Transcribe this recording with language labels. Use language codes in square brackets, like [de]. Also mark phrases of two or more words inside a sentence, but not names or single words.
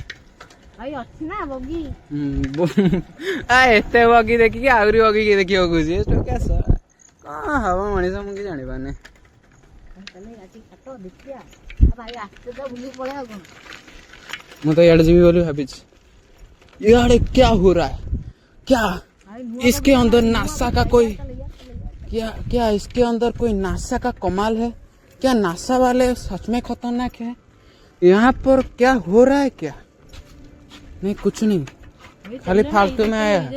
[or] ଭାଇ ଅଛି ନା ବଗି। ଏତେ ବଗି ଦେଖିକି ଆହୁରି ବଗି କିଏ ଦେଖିବାକୁ କହୁଛି? କଣ ହବ ମଣିଷ ମୁଁ କିଛି ଜାଣିପାରୁନି। ମୁଁ ତ ଇଆଡେ ଯିବି ବୋଲି ଭାବିଛି। [hi] इयाड़े क्या हो रहा है? क्या इसके अंदर नासा का कोई क्या इसके अंदर कोई नासा का कमाल है क्या? नासा वाले सच में खतरनाक है। यहाँ पर क्या हो रहा है? क्या नहीं, कुछ नहीं, खाली फालतू में आया है।